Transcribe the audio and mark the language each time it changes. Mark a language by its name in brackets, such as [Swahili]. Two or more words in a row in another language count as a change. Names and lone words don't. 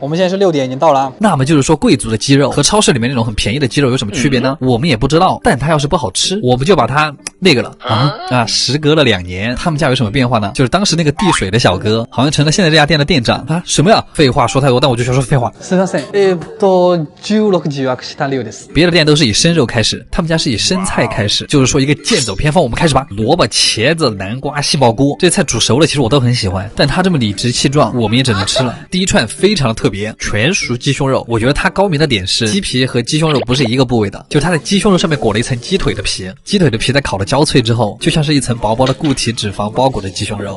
[Chinese] 我们现在是6点，已经到了啊。那么就是说，贵族的鸡肉和超市里面那种很便宜的鸡肉有什么区别呢？我们也不知道，但它要是不好吃，我们就把它那个了啊！时隔了2年，他们家有什么变化呢？就是当时那个递水的小哥，好像成了现在这家店的店长啊！什么呀？废话说太多，但我就想说废话。 [Japanese] すみません。16時予約した量です。 [Chinese] 别的店都是以生肉开始，他们家是以生菜开始，就是说一个剑走偏锋。我们开始吧，萝卜、茄子、南瓜、杏鲍菇，这菜煮熟了，其实我都很喜欢，但它这么理直气壮，我们也只能吃了。第一串非常的特别，全熟鸡胸肉，我觉得它高明的点是鸡皮和鸡胸肉不是一个部位的，就它在鸡胸肉上面裹了一层鸡腿的皮，鸡腿的皮在烤的焦脆之后，就像是一层薄薄的固体脂肪包裹着鸡胸肉。